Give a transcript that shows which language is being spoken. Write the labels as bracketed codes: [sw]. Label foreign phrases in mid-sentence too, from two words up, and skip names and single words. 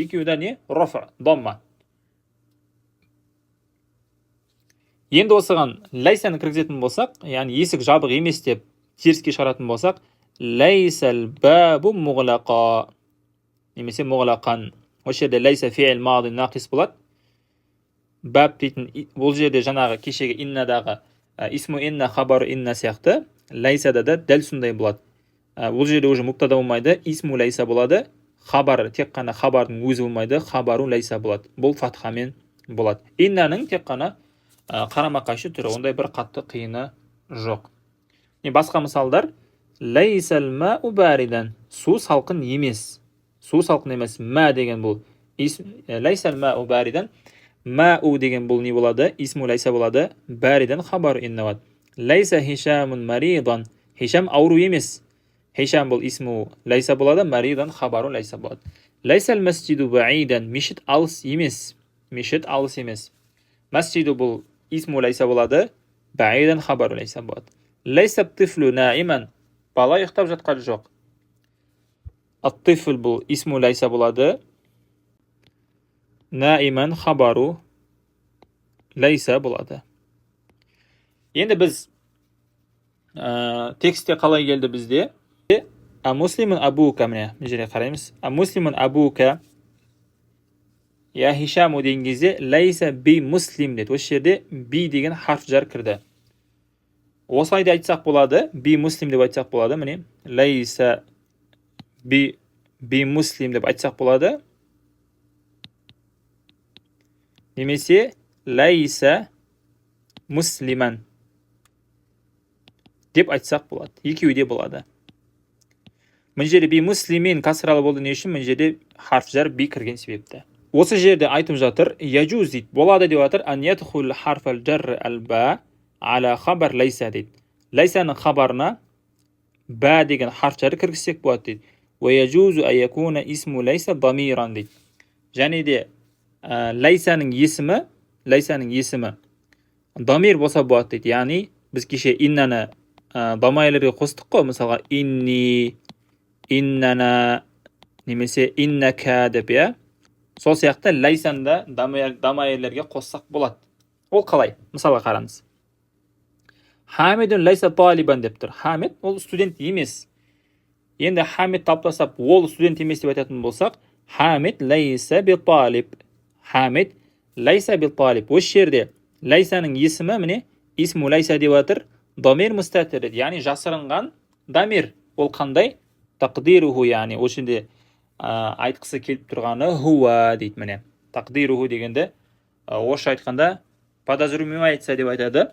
[kk] Екеуі де не? [ar] رفع، ضمة. [kk] Енді осыған лайсаны кіргізетін болсақ, яғни есік жабық емес деп теріске шығаратын болсақ, [ar] ليس الباب مغلقة [kk] немесе мұғлақан. Осы жерде лайса [ar] فعل ماض ناقص [kk] болады. Баб дейтін, бұл жерде жаңағы кешегі иннадағы [ar] اسم إن خبر إن [kk] сияқты лайсада да дәл сондай болады. Бұл жерде уже мубтада болмайды, [ar] اسم ليس [kk] болады. Хабар тек қана хабардың өзі болмайды, [ar] خبر ليس [kk] болады. Бұл фатхамен болады. Иннаның тек қана қарама қайшы түрі, ондай бір қатты қиыны жоқ. Басқа мысалдар, [ar] ليس الماء باردا, [kk] су салқын емес. Су салқын емес. Ма деген бұл [ar] ليس الماء باردا, [kk] мау деген бұл не болады? [ar] اسم ليس [kk] болады. [ar] باردا خبر إن [kk] болады. [ar] ليس هشام مريضا, [kk] хишам ауру емес. Хишам бұл [ar] اسم ليس [kk] болады, [ar] مريضا خبر ليس [kk] болады. [ar] ليس المسجد بعيدا, [kk] мешіт алыс емес. Мешіт алыс емес. Масджиду бұл [ar] اسم ليس [kk] болады, [ar] بعيدا خبر ليس [kk] болады. [ar] ليس الطفل نائما, [kk] бала ұйықтап жатқан жоқ. Аттифл бұл [ar] اسم ليس [kk] болады, [ar] نائما خبر ليس [kk] болады. Енді біз текстте қалай келді бізде? [ar] أمسلم أبوك, [kk] міне жерге қараймыз. [ar] أمسلم أبوك، يا هشام [kk] деген кезде [ar] ليس بمسلم [kk] деді. Осы жерде би деген [ar] حرف جر [kk] кірді. Осылай да айтсақ болады, [ar] بمسلم [kk] деп айтсақ болады, міне. [ar] ليس بمسلم [kk] деп айтсақ болады. Немесе [ar] ليس مسلما [kk] деп айтсақ болады. Екеуі де болады. Мына жерде [ar] بمسلم [kk] касралы болды не үшін? Мына жерде [ar] حرف جر ب [kk] кірген себепті. Осы жерде айтып жатыр, яджуз дейді, болады деп жатыр, [ar] أن يدخل حرف الجر الباء على خبر ليس [kk] дейді. Лайсаның хабарына ба деген [ar] حرف جر [kk] кіргізсек болады дейді. [ar] ويجوز أن يكون اسم ليس ضميرا дейді. [kk] Және де лайсаның есімі дамир болса болады дейді. Яғни біз кеше иннаны дамайларға қостық қой, мысалға [ar] إني، إننا, [kk] немесе иннака деп, я? Сол сияқты лайсанда дамайерлерге қоссақ болады. Ол қалай? Мысалға қараңыз. Хамидун [ar] ليس طالبا [kk] деп тұр. Хамид ол студент емес. Енді Хамид таптасап, ол студент емес деп айтатын болсақ, Хамид [ar] ليس بطالب. حامد ليس بطالب. [kk] Осы жерде лайсаның есімі, міне, [ar] اسم ليس [kk] деп жатыр, [ar] ضمير مستتر, [kk] яғни жасырынған дамир. Ол қандай? Тақдируху, яғни осы жерде айтқысы келіп тұрғаны хуа дейді, міне. Тақдируху дегенде орысша айтқанда подозревается деп айтады.